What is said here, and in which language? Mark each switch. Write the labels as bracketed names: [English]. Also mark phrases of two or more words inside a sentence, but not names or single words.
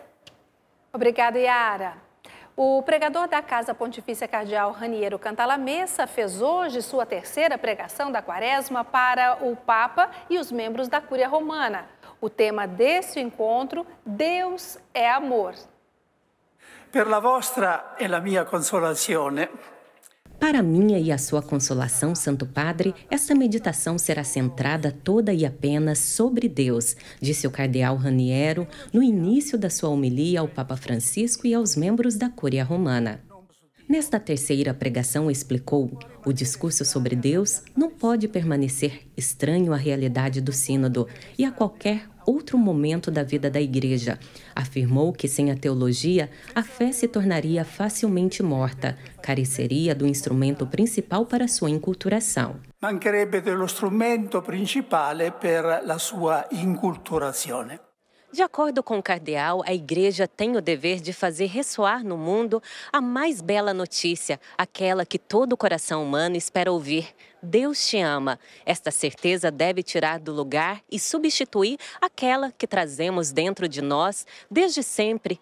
[Portuguese] Obrigada, Yara. O pregador da Casa Pontifícia Cardeal Raniero Cantalamessa fez hoje sua terceira pregação da Quaresma para o Papa e os membros da Cúria Romana. O tema deste encontro, Deus é amor. [Italian] Per la vostra e la mia consolazione. [Portuguese] Para a minha e a sua consolação, Santo Padre, esta meditação será centrada toda e apenas sobre Deus, disse o cardeal Raniero no início da sua homilia ao Papa Francisco e aos membros da Cúria Romana. Nesta terceira pregação explicou, o discurso sobre Deus não pode permanecer estranho à realidade do sínodo e a qualquer outro momento da vida da Igreja. Afirmou que sem a teologia, a fé se tornaria facilmente morta, careceria do instrumento principal para sua inculturação. [Italian] Mancherebbe dello strumento principale per la sua inculturazione. [Portuguese] De acordo com o cardeal, a Igreja tem o dever de fazer ressoar no mundo a mais bela notícia, aquela que todo coração humano espera ouvir. Deus te ama. Esta certeza deve tirar do lugar e substituir aquela que trazemos dentro de nós desde sempre.